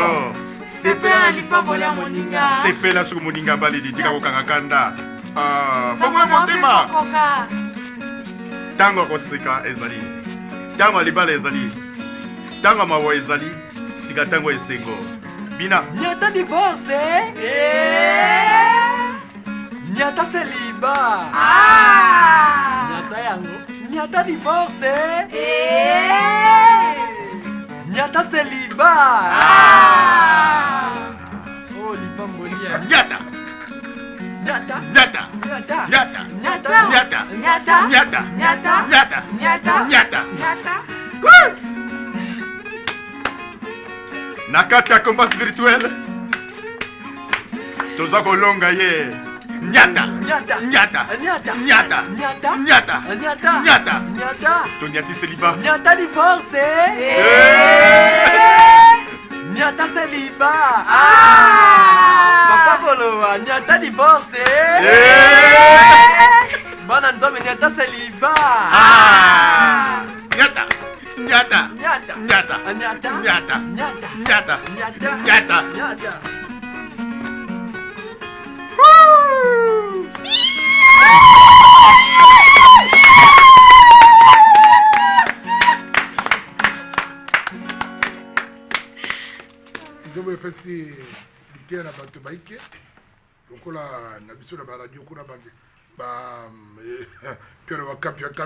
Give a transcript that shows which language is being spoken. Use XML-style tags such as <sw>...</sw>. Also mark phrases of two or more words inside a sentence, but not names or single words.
<ln>sepela lipambo lya moninga sepela soki moninga balidi tika kokanga kanda fongwe motema ntango akoseka ezali ntango libala ezali ntango mawa ezali sika ntango esengo bina nyata divorce nyata seliba nyata yango nyata divorce nyata seliba oh lipambolia nyata nyata nyata nyata nyata nyata nyata nyata nyata nyata nyata nyata nyata nyata na kati ya</ln> <fr>combat spirituel</fr> <ln>toza kolonga ye nyata nyata nyata nyata nyata nyata nyata nyata nyata nyata tonyati seliba nyata divorce nyata seliba papa bolowa nyata divorce bana nzambe nyata seliba nyata nyata nyata nyata nyata nyata nyata nyata nyata nyata nyata nzembo epesi biteya na bato baike lokola na biso na baradio kuna Pierre Wakapi ya</ln>